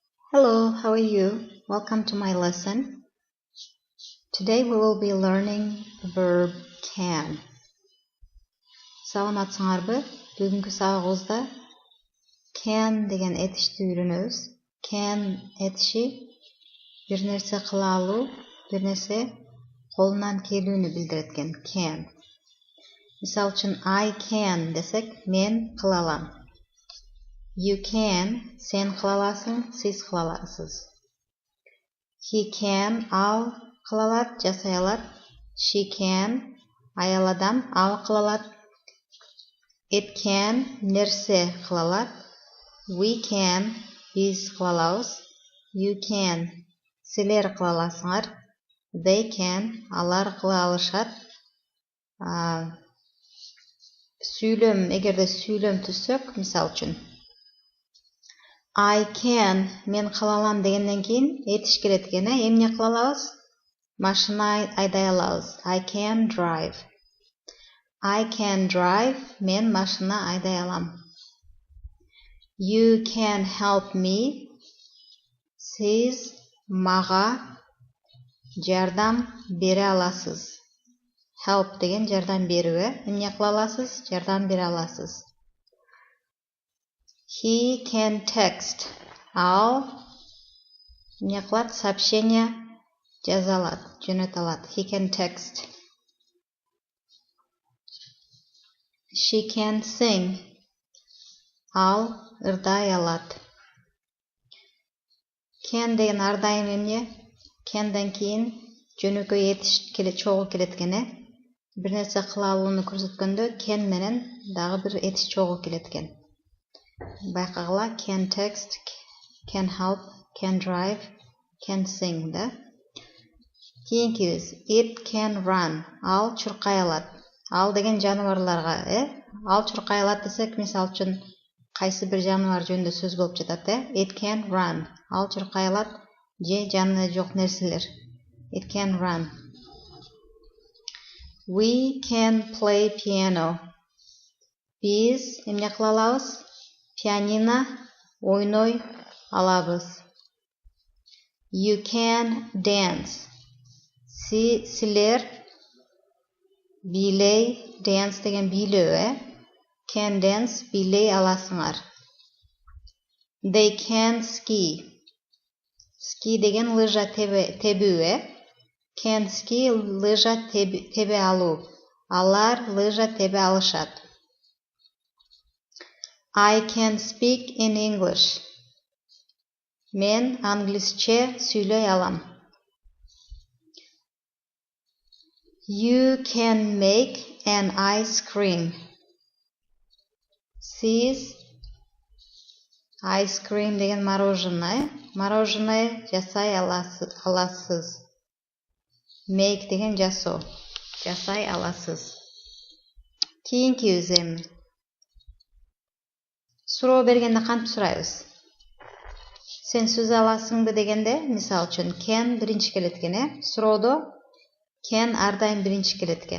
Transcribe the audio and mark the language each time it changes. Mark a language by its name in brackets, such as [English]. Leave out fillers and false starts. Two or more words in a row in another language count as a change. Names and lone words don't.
[English] Hello, how are you? Welcome to my lesson. Today we will be learning the verb can. [Kyrgyz] Саламатсыңарбы? Бүгүнкү сабагыбызда can деген этишти үйрөнөбүз. Can этиши бир нерсе кыла алуу, бир нерсе колунан келүүнү билдирет экен. Can. Мисалы үчүн [English] I can [Kyrgyz] десек, мен кыла алам. [English] You can, [Kyrgyz] sen кыла аласың, сиз кыла аласыз. [English] He can, [Kyrgyz] ал кыла алат, жасай алат. [English] She can, [Kyrgyz] аял адам, ал кыла алат. [English] It can, [Kyrgyz] нерсе кыла алат. [English] We can, [Kyrgyz] биз кыла алабыз. [English] You can, [Kyrgyz] силер кыла аласыңар. [English] They can, [Kyrgyz] алар кыла алышат. Сүйлөм, эгерде сүйлөм түзсөк, мисалы үчүн [English] I can, [Kyrgyz] мен кыла алам дегенден кийин этиш келет экен, эмне кыла алабыз? Машина айдай алабыз. [English] I can drive. I can drive, [Kyrgyz] мен машина айдай алам. [English] You can help me. [Kyrgyz] Сиз мага жардам бере аласыз. Help деген жардам берүү, эмне кыла аласыз? Жардам бере аласыз. [English] He can text. [Kyrgyz] Ал эмне кылат? Сообщение жаза алат, жөнөтө алат. [English] He can text. She can sing. [Kyrgyz] Ал ырдай алат. Can деген ар дайым эмне? Can'ден кийин жөнөкөй этиш чогуу келет экен. Бир нерсе кыла алууну көрсөткөндө can менен дагы бир этиш чогуу келет экен. Байкагыла, [English] can text, can help, can drive, can sing да. Кийинкибиз it can run. [Kyrgyz] Ал чуркай алат. Ал деген жаныбарларга, ал чуркай алат десек, мисалы үчүн кайсы бир жаныбар жөнүндө сөз болуп жатат, [English] It can run. [Kyrgyz] Ал чуркай алат, же жанында жок нерселер. [English] It can run. We can play piano. [Kyrgyz] Биз эмне кыла алабыз? Пианино ойной алабыз. [English] You can dance. [Kyrgyz] Силер билей, dance деген бийлөө, [English] Can dance, [Kyrgyz] билей аласыңар. [English] They can ski. [Kyrgyz] Ski деген лыжа тебүү, [English] Can ski, [Kyrgyz] лыжа тебе алуу. Алар лыжа тебе алышат. [English] I can speak in English. [Kyrgyz] Мен англисче сүйлөй алам. [English] You can make an ice cream. [Kyrgyz] Сиз [English] ice cream [Kyrgyz] деген мороженое жасай аласыз. Make деген жасоо, жасай аласыз. Кийинкибиз эми суроо бергенде кантип сурайбыз? Сен сүзө аласыңбы дегенде, мисалы үчүн can биринчи келет экен, суроодо can ар дайым биринчи келет экен.